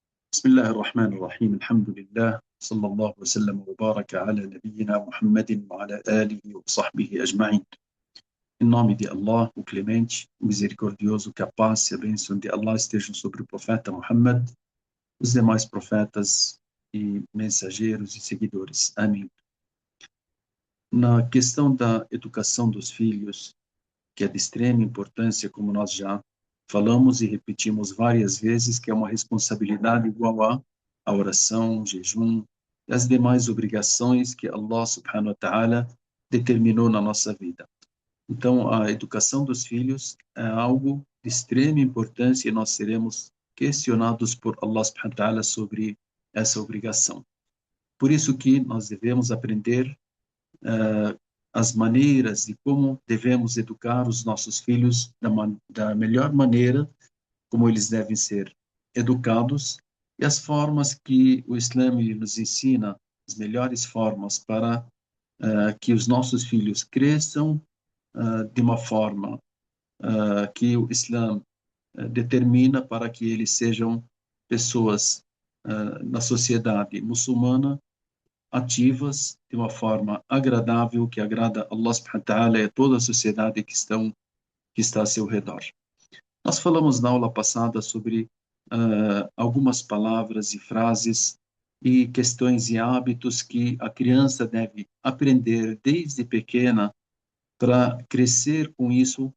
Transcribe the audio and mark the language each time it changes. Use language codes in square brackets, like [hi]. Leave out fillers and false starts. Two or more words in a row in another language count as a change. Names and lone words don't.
[ar] بسم الله الرحمن الرحيم الحمد لله صلى الله وسلم وبارك على نبينا Muhammadin وعلى آله وصحبه أجمعين. [pt] Em nome de Allah, o Clemente, o Misericordioso, que a paz e a bênção de Allah estejam sobre o profeta Muhammad, os demais profetas e mensageiros e seguidores. Amém. Na questão da educação dos filhos, que é de extrema importância, como nós já falamos e repetimos várias vezes, que é uma responsabilidade igual a oração, jejum e as demais obrigações que Allah [ar] سبحانه وتعالى [pt] determinou na nossa vida. Então, a educação dos filhos é algo de extrema importância e nós seremos questionados por Allah [ar] سبحانه وتعالى [pt] sobre essa obrigação. Por isso que nós devemos aprender as maneiras de como devemos educar os nossos filhos da melhor maneira, como eles devem ser educados, e as formas que o Islã nos ensina, as melhores formas para que os nossos filhos cresçam de uma forma que o Islã determina para que eles sejam pessoas na sociedade muçulmana ativas de uma forma agradável, que agrada a Allah [ar] سبحانه وتعالى [pt] e a toda a sociedade que está a seu redor. Nós falamos na aula passada sobre algumas palavras e frases e questões e hábitos que a criança deve aprender desde pequena para crescer com isso.